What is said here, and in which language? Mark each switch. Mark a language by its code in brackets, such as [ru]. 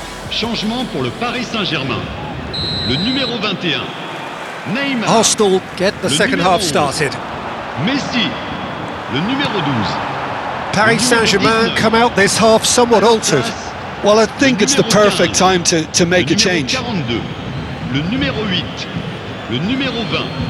[fr] Changement pour le Paris Saint-Germain. Le numéro 21, Neymar. [en] Arsenal get the second half started. [fr] Messi, le numéro 12. [en] Paris Saint-Germain come out this half somewhat altered. Well, I think it's the perfect time to make a change. [fr] Le numéro 42, le numéro 8, le numéro 20.